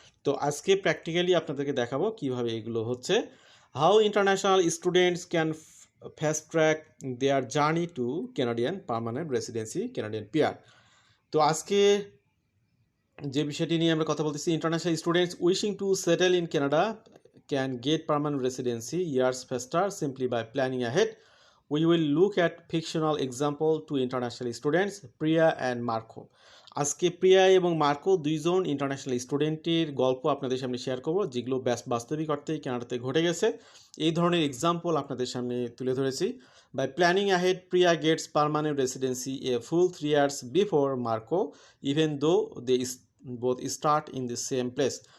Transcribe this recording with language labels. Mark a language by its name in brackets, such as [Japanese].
[Bangla] তো আজকে প্র্যাকটিক্যালি আপনাদেরকে দেখাবো কিভাবে এগুলো হচ্ছে। [English] How international students can fast track their journey to Canadian permanent residency, Canadian PR. [Bangla] তো আজকে যে বিষয়টি নিয়ে আমরা কথা বলতেছি, [English] International students wishing to settle in Canada can get permanent residency years faster simply by planning ahead. We will look at fictional example to international students, Priya and Marco. [Bangla] আজকে প্রিয়া এবং মার্কো দুইজন ইন্টারন্যাশনাল স্টুডেন্টের গল্প আপনাদের সামনে শেয়ার করব, যেগুলো বাস্তবিক অর্থেই কানাডাতে ঘটে গেছে। এই ধরনের এক্সাম্পল আপনাদের সামনে তুলে ধরেছি। [English] By planning ahead, Priya gets permanent residency a full 3 years before Marco, even though they both start in the same place.